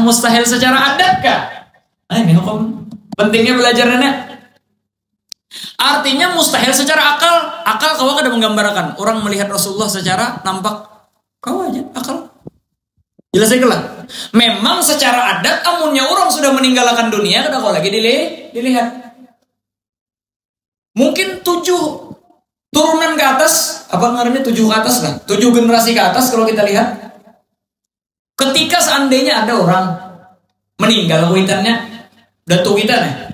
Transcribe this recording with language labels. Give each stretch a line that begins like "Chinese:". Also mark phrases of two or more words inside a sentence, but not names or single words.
Indonesian: Mustahil secara adat kah? Nah, ini hukum. Pentingnya belajarnya. Artinya mustahil secara akal.
Banjar: Akal kau kada menggambarkan orang melihat Rasulullah secara nampak. Kau aja akal. Jelas lah. Memang secara adat amunnya orang sudah meninggalkan dunia, kada kau lagi dilihat.
Indonesian: Mungkin 7 turunan ke atas, apa ngarannya 7 ke atas lah, 7 generasi ke atas kalau kita lihat.
Banjar: Ketika seandainya ada orang meninggal kuitannya, datu kuitannya.